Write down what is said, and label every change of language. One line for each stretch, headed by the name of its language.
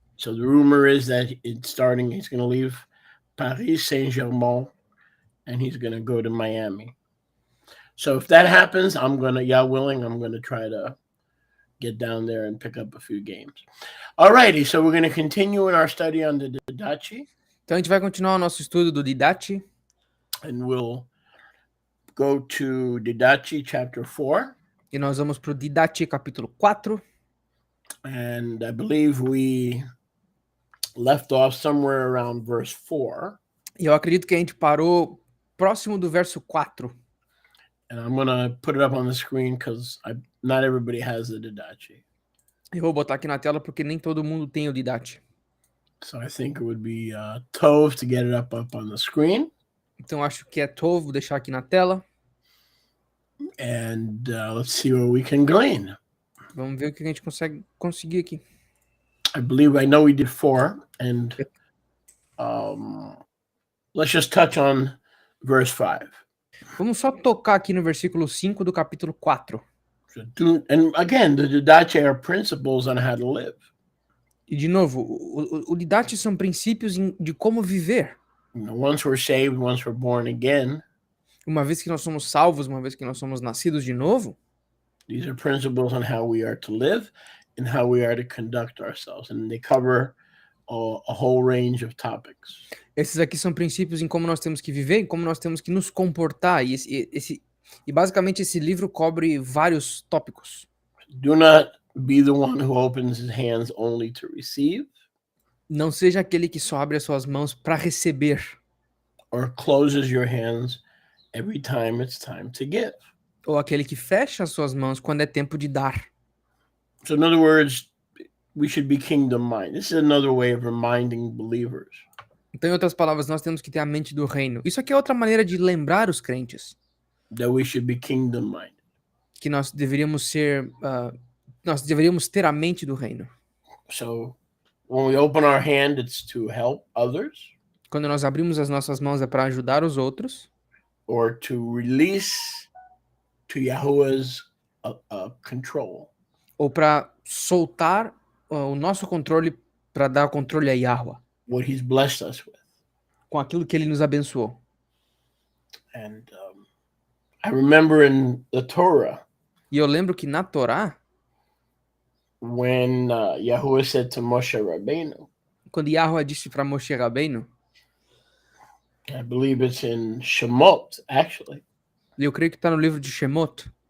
English: So the rumor is that he's going to leave Paris Saint-Germain, and he's going to go to Miami. So if that happens, I'm going to try to get down there and pick up a few games. All righty, so we're going to continue in our study on the Didache.
Portuguese: Então a gente vai continuar o nosso estudo do Didache.
English: And we'll go to Didache chapter 4.
Portuguese: E nós vamos para o Didache capítulo 4.
English: And I believe we left off somewhere around verse 4.
Portuguese: E eu acredito que a gente parou próximo do verso 4.
English: And I'm going to put it up on the screen because not everybody has the Didache.
Portuguese: Eu vou botar aqui na tela porque nem todo mundo tem o Didache.
English: So I think it would be tov to get it up on the screen.
Portuguese: Então acho que é tov, vou deixar aqui na tela.
English: And let's see where we can glean.
Portuguese: Vamos ver o que a gente conseguir aqui.
English: I know we did 4, and let's just touch on verse 5.
Portuguese: Vamos só tocar aqui no versículo 5 do capítulo 4.
English: And again, the Didache are principles on how to live.
Portuguese: E de novo, o Didache são princípios de como viver.
English: Once we're saved, once we're born again.
Portuguese: Uma vez que nós somos salvos, uma vez que nós somos nascidos de novo.
English: These are principles on how we are to live and how we are to conduct ourselves. And they cover a whole range of topics.
Portuguese: Esses aqui são princípios em como nós temos que viver e como nós temos que nos comportar. E basicamente esse livro cobre vários tópicos.
English: Do not be the one who opens his hands only to receive.
Portuguese: Não seja aquele que só abre as suas mãos para receber,
English: or closes your hands every time it's time to give.
Portuguese: ou aquele que fecha as suas mãos quando é tempo de dar.
English: So, in other words, we should be kingdom minded. This is another way of reminding believers
Portuguese: Então, em outras palavras, nós temos que ter a mente do reino. Isso aqui é outra maneira de lembrar os crentes
English: that we should be kingdom minded.
Portuguese: que nós deveríamos ser, nós deveríamos ter a mente do reino.
English: So, when we open our hand, it's to help others
Portuguese: Quando nós abrimos as nossas mãos é para ajudar os outros
English: or to release to Yahuwah's control.
Portuguese: ou para soltar o nosso controle para dar o controle a Yahweh
English: What He's blessed us with.
Portuguese: com aquilo que ele nos abençoou.
English: And I remember in the Torah
Portuguese: E eu lembro que na Torá,
English: when Yahuwah said to Moshe Rabbeinu,
Portuguese: quando Yahweh disse para Moshe Rabbeinu,
English: I believe it's in Shemot, actually.
Portuguese: e eu creio que está no livro de Shemot,